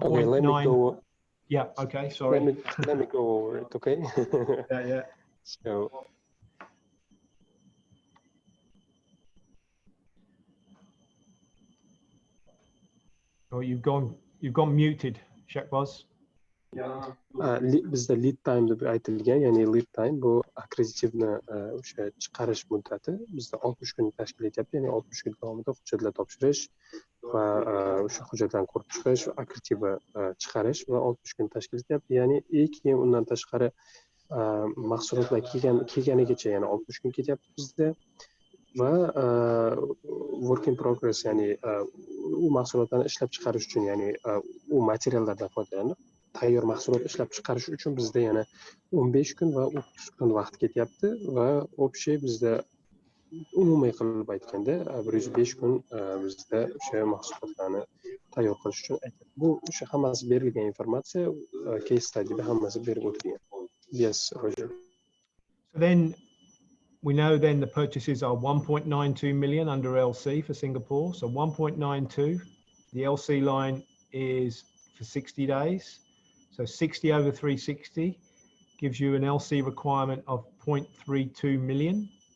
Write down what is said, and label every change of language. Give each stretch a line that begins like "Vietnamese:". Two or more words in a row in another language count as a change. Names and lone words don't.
English: Okay, let me go. Yeah, okay, sorry. Let me go over it, okay? Yeah. So, Oh, you've gone muted, Shakbaz.
Uzbek: bizda
English: lead time
Uzbek: deb aytilgan, ya'ni
English: lead time
Uzbek: bu akkreditivni o'sha chiqarish muddati bizda 60 kun tashkil etyapti, ya'ni 60 kun davomida hujjatlar topshirish va o'sha hujjatlarni ko'rib chiqish, akkreditivni chiqarish va 60 kun tashkil etyapti. Ya'ni keyin undan tashqari mahsulotlar kelganigacha yana 60 kun ketyapti bizda va
English: work in progress,
Uzbek: ya'ni u mahsulotlarni ishlab chiqarish uchun, ya'ni u materiallardan foydalanib tayyor mahsulot ishlab chiqarish uchun bizda yana 15 kun va 30 kun vaqt ketyapti va общий bizda umumiy qilib aytganda 105 kun bizda o'sha mahsulotlarni tayyor qilish uchun aytyapti. Bu o'sha hammasi berilgan informatsiya,
English: case studyda
Uzbek: hammasi berib o'tilgan.
English: Yes, Roger. So then we know then the purchases are 1.92 million under LC for Singapore. So 1.92, the LC line is for 60 days. So 60 over 360 gives you an LC requirement of 0.32 million.